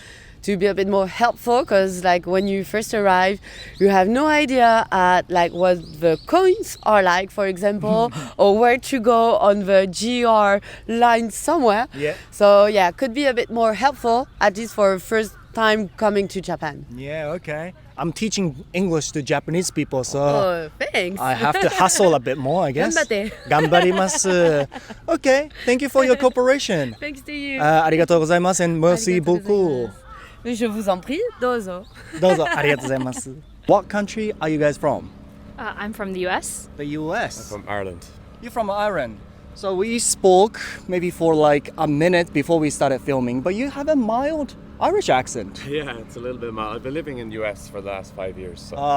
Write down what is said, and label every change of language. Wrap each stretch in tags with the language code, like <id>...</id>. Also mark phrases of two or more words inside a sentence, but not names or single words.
<en>To be a bit more helpful, because like when you first arrive, you have no idea what the coins are like, for example, or where to go on the GR line somewhere. Yeah. So yeah, could be a bit more helpful, at least for first time coming to Japan. Yeah, okay. I'm teaching English to Japanese people, so Oh, thanks. I have to hustle a bit more, I guess.</en> <ja>頑張って。頑張ります.</ja> <en>Okay, thank you for your cooperation. Thanks to you.</en> <ja>ありがとうございます and</ja> <fr>merci beaucoup. Je vous en prie,</fr> <ja>どうぞ. どうぞありがとうございます.</ja> <en>What country are you guys from? I'm from the US. The US. From Ireland. You're from Ireland. So we spoke maybe for like a minute before we started filming, but you have a mild Irish accent. Yeah, it's a little bit mild. I've been living in the US for the last 5 years, so</en>